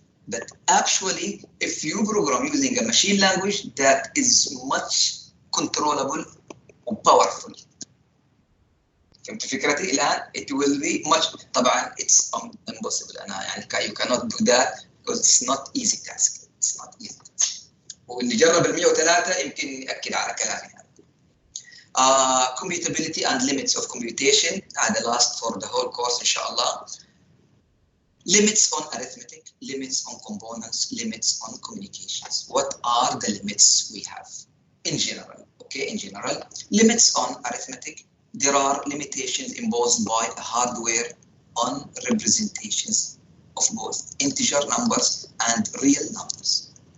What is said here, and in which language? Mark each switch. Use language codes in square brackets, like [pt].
[en] But actually, if you program using a machine language, that is much controllable and powerful. [ar] فهمت فكرتي الآن؟ [en] It will be much. طبعا it's impossible. [ar] أنا يعني [en] you cannot do that because it's not easy task. It's not easy task. [ar] واللي جرب ال 103 يمكن يأكد على كلامي. [en] Computability and limits of computation are the last for the whole course inshallah. Limits on arithmetic, limits on components, limits on communications. What are the limits we have in general? Okay, in general, limits on arithmetic, there are limitations imposed by hardware on representations of both integer numbers and real numbers.